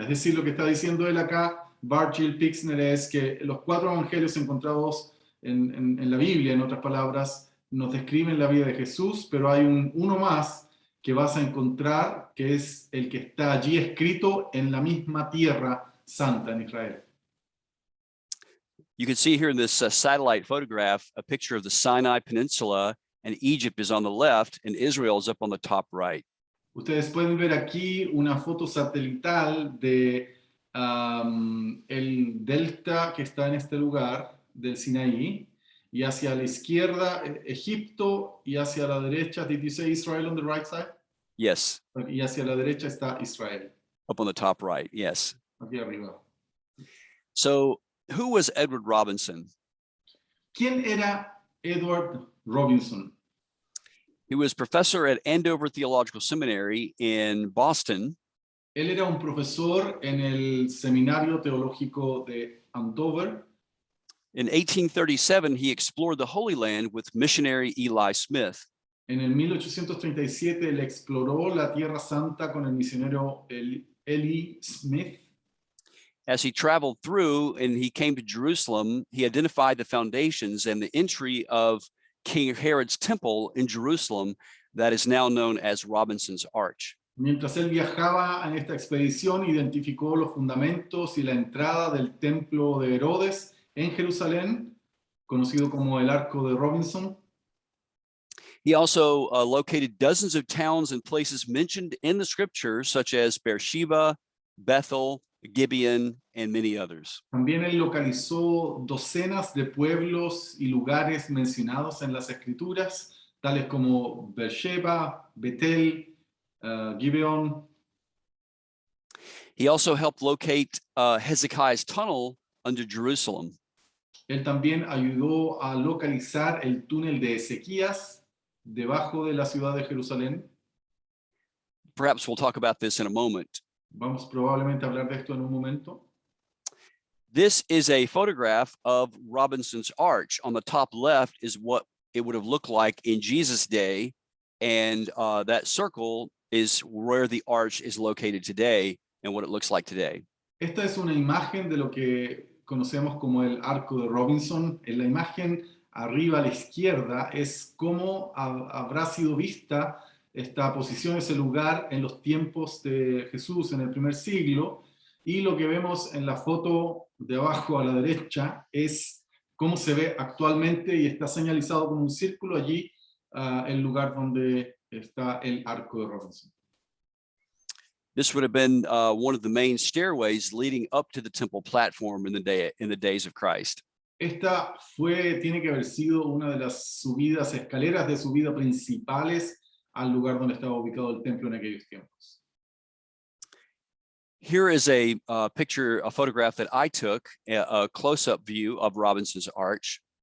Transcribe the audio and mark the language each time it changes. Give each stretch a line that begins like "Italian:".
Spanish: Es decir, lo que está diciendo él acá, Bargill Pixner, es que los 4 evangelios encontrados en la Biblia, en otras palabras, nos describen la vida de Jesús, pero hay uno más que vas a encontrar, que es el que está allí escrito en la misma tierra santa en Israel.
English: You can see here in this satellite photograph a picture of the Sinai Peninsula, and Egypt is on the left, and Israel is up on the top right.
Spanish: Ustedes pueden ver aquí una foto satelital de el delta que está en este lugar del Sinaí, y hacia la izquierda Egipto, y hacia la derecha,
English: did you say Israel on the right side? Yes.
Spanish: Y hacia la derecha está Israel.
English: Up on the top right, yes.
Spanish: Aquí arriba.
English: So, who was Edward Robinson?
Spanish: ¿Quién era Edward Robinson?
English: He was professor at Andover Theological Seminary in Boston.
Spanish: Él era un profesor en el Seminario Teológico de Andover.
English: In 1837, he explored the Holy Land with missionary Eli Smith.
Spanish: En el 1837, él exploró la Tierra Santa con el misionero Eli Smith.
English: As he traveled through and he came to Jerusalem, he identified the foundations and the entry of King Herod's temple in Jerusalem that is now known as Robinson's Arch.
Spanish: Mientras él viajaba en esta expedición, identificó los fundamentos y la entrada del templo de Herodes en Jerusalén, conocido como el Arco de Robinson.
English: He also located dozens of towns and places mentioned in the scriptures, such as Beersheba, Bethel, Gibeon, and many others.
Spanish: También él localizó docenas de pueblos y lugares mencionados en las Escrituras, tales como Beersheba, Betel, Gibeon.
English: He also helped locate Hezekiah's tunnel under Jerusalem.
Spanish: Él también ayudó a localizar el túnel de Ezequías debajo de la ciudad de Jerusalén.
English: Perhaps we'll talk about this in a moment.
Spanish: Vamos probablemente a hablar de esto en un momento.
English: This is a photograph of Robinson's Arch. On the top left is what it would have looked like in Jesus' day, and that circle is where the arch is located today and what it looks like today.
Spanish: Esta es una imagen de lo que conocemos como el arco de Robinson. En la imagen arriba a la izquierda es cómo habrá sido vista esta posición, ese lugar en los tiempos de Jesús en el primer siglo, y lo que vemos en la foto de abajo a la derecha es cómo se ve actualmente y está señalizado con un círculo allí el lugar donde está el arco de Robinson.
English: This would have been one of the main stairways leading up to the temple platform in the days of Christ.
Spanish: Esta tiene que haber sido una de las escaleras de subida principales al lugar donde estaba ubicado el templo en aquellos tiempos.
English: Here is a photograph that I took, a close-up view of Robinson's Arch.